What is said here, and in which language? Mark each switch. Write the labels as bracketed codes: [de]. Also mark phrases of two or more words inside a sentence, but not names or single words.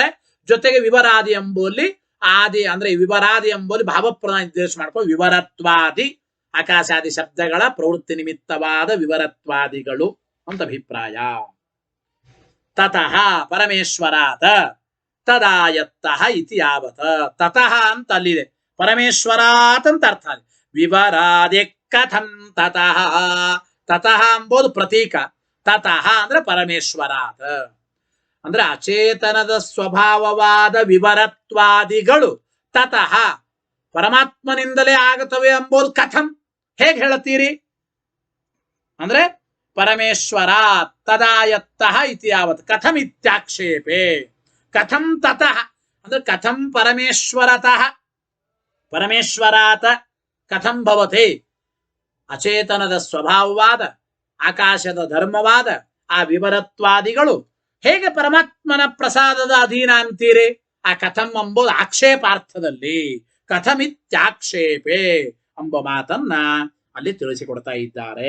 [kn] ಜೊತೆಗೆ ವಿವರಾದಿ ಎಂಬಲ್ಲಿ ಆದಿ ಅಂದ್ರೆ ವಿವರಾದಿ ಎಂಬಲ್ಲಿ ಭಾವಪ್ರಧಾನ ನಿರ್ದೇಶ ಮಾಡ್ಕೊಂಡು ವಿವರತ್ವಾದಿ ಆಕಾಶಾದಿ ಶಬ್ದಗಳ ಪ್ರವೃತ್ತಿ ನಿಮಿತ್ತವಾದ ವಿವರತ್ವಾದಿಗಳು ಅಂತ ಅಭಿಪ್ರಾಯ. [sa] ತತಃ ಪರಮೇಶ್ವರಾತ ತದಾಯತ್ತಃ ಇತಿ ಯಾವತ. [kn] ತತಃ ಅಂತ ಅಲ್ಲಿದೆ, ಪರಮೇಶ್ವರಾತ್ ಅಂತ ಅರ್ಥ. [sa] ವಿವರಾದಿ ಕಥಂ ತತಃ. [kn] ತತಃ ಎಂಬುದು ಪ್ರತೀಕ, ತತಃ ಅಂದ್ರೆ ಪರಮೇಶ್ವರಾತ್ ಅಂದ್ರೆ ಅಚೇತನದ ಸ್ವಭಾವವಾದ ವಿವರತ್ವಾದಿಗಳು ತತಃ ಪರಮಾತ್ಮನಿಂದಲೇ ಆಗುತ್ತವೆ ಎಂಬುದು ಕಥಂ, ಹೇಗೆ ಹೇಳುತ್ತೀರಿ ಅಂದ್ರೆ [sa] ಪರಮೇಶ್ವರ ತದಾಯತ್ತಃ ಇತಿ ಯಾವತ್. ಕಥಂ ಇತ್ಯಾಕ್ಷೇಪೆ. ಕಥಂ ತತಃ ಅಂದ್ರೆ ಕಥಂ ಪರಮೇಶ್ವರತಃ ಪರಮೇಶ್ವರಾತ ಕಥಂ ಭವತೆ. [kn] ಅಚೇತನದ ಸ್ವಭಾವವಾದ ಆಕಾಶದ ಧರ್ಮವಾದ ಆ ವಿವರತ್ವಾದಿಗಳು ಹೇಗೆ ಪರಮಾತ್ಮನ ಪ್ರಸಾದದ ಅಧೀನ ಅಂತೀರಿ? ಆ ಕಥಂ ಎಂಬುದು ಆಕ್ಷೇಪಾರ್ಥದಲ್ಲಿ ಕಥಮಿತ್ಯಾಕ್ಷೇಪೆ ಎಂಬ ಮಾತನ್ನ ಅಲ್ಲಿ ತಿಳಿಸಿಕೊಡ್ತಾ ಇದ್ದಾರೆ.